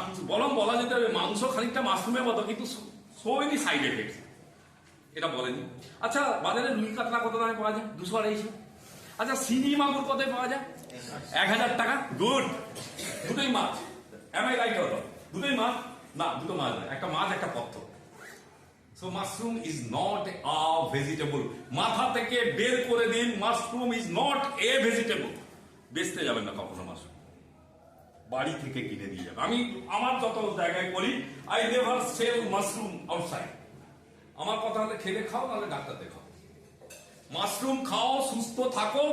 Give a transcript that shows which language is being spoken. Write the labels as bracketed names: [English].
[Bangla] বরং বলা যেতে হবে মাংস খানিকটা মাশরুমের মতো, কিন্তু [English] So many side effects. [Bangla] এটা বলেনি। আচ্ছা, বাজারে রুই কাতলা কত দামে পাওয়া যায়? 200-250। আচ্ছা, শিঙি মাগুর কত পাওয়া যায়? 1000 টাকা। গুড, দুটোই মাছ। [English] Am I right? [Bangla] দুটোই মাছ না, দুটো মাছ নয়, একটা মাছ একটা পত্র। [English] So mushroom is not a vegetable. [Bangla] মাথা থেকে বের করে দিন, [English] Mushroom is not a vegetable. [Bangla] বেচতে যাবেন না কখনো মাশরুম, বাড়ি থেকে কিনে নিয়ে যাবেন। আমি আমার যত জায়গায় করি, [English] I never sell mushroom outside. [Bangla] আমার কথা হলে খেলে খাও, নাহলে ডাক্তার দেখাও। মাশরুম খাও, সুস্থ থাকো।